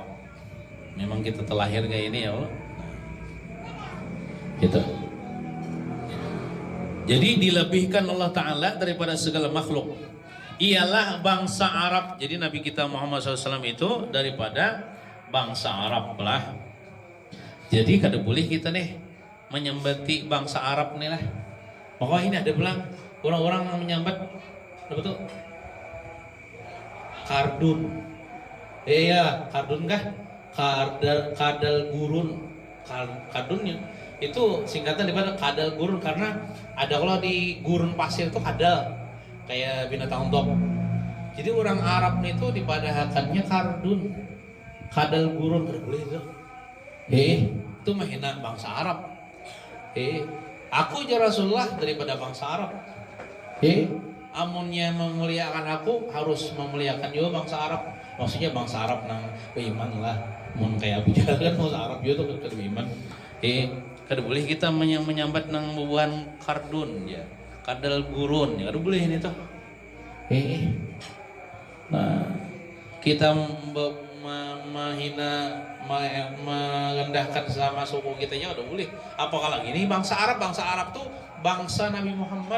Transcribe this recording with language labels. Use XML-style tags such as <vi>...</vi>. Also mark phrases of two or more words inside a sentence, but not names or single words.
<id>Memang kita terlahir kayak ini</id> <ar>يا الله.</ar> <id>Gitu. Jadi dilebihkan</id> <ar>الله تعالى</ar> <id>daripada segala makhluk. Ialah bangsa Arab. Jadi Nabi kita Muhammad SAW itu daripada bangsa Arab lah.</id> <bjn>Jadi kada boleh kita nih menyembati bangsa Arab nih lah.</bjn> <id>Pokoknya ini ada bilang orang-orang yang menyambat apa tuh? Kardun. Iya, kardun kah? Kadal gurun. Kardunnya itu singkatan daripada kadal gurun, karena ada kalau di gurun pasir itu kadal kayak binatang top.</id> <bjn>Jadi orang Arab itu dipadahakannya kardun, kadal gurun, boleh itu.</bjn> <id>Itu menghina bangsa Arab. Aku aja Rasulullah daripada bangsa Arab.</id> <bjn>Amunnya memuliakan aku harus memuliakan juga bangsa Arab. Maksudnya bangsa Arab nang beriman lah. Mun kayak Abu Jahal kan bangsa Arab juga tuh kada beriman. Kada boleh kita menyambat nang bubuhan kardun ya. Kadal gurun ya kada boleh ini tuh. Nah, kita menghina, merendahkan sama suku kita ya udah boleh.</bjn> <id>Apalagi ini bangsa Arab tuh bangsa Nabi Muhammad.</id>